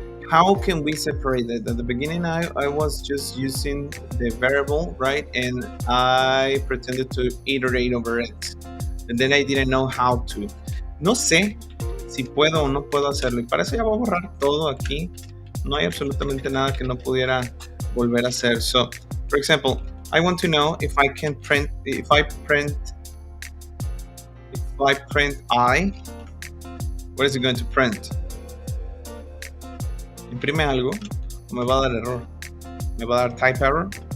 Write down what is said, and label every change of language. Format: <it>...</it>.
<en>How can we separate it? At the beginning, I was just using the variable, right? And I pretended to iterate over it. And then I didn't know how to.</en> <es>No sé si puedo o no puedo hacerlo. Y para eso ya voy a borrar todo aquí. No hay absolutamente nada que no pudiera volver a hacer.</es> <en>So, for example, I want to know if I can print, if I print I, what is it going to print?</en> <es>Imprime algo, o me va a dar error. Me va a dar type error.</es>